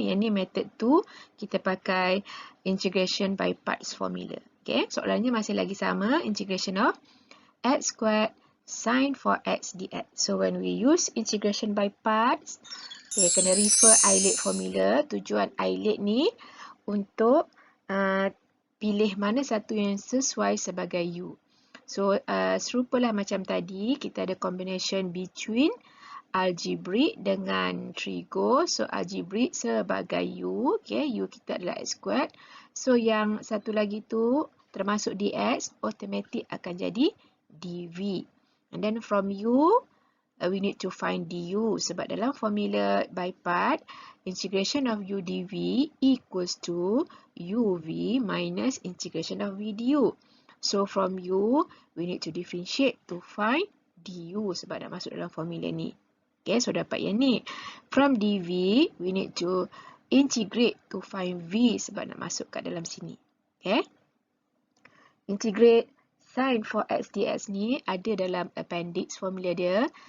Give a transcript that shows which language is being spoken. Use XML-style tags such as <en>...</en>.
<ms>Yang ni method 2, kita pakai integration by parts formula.</ms> <en>Okay,</en> <ms>soalannya masih lagi sama,</ms> <en>integration of x squared sin 4x dx. So, when we use integration by parts, okay, kena refer I-late formula.</en> <ms>Tujuan I-late ni untuk pilih mana satu yang sesuai sebagai u. So, serupalah macam tadi, kita ada</ms> <en>combination between algebraic</en> <ms>dengan trigo. So, algebraic sebagai u. Okay, u kita adalah x squared. So, yang satu lagi tu termasuk dx, automatic akan jadi dv.</ms> <en>And then from u, we need to find du.</en> <ms>Sebab dalam</ms> <en>formula by part, integration of u dv equals to uv minus integration of v du. So, from u, we need to differentiate to find</en> <ms>du sebab nak masuk dalam formula ni. Okay, so dapat yang ni.</ms> <en>From dv, we need to integrate to find v</en> <ms>sebab nak masuk kat dalam sini.</ms> <en>Okay.</en> <ms>Integrate sin 4x dx ni ada dalam appendix formula dia.</ms>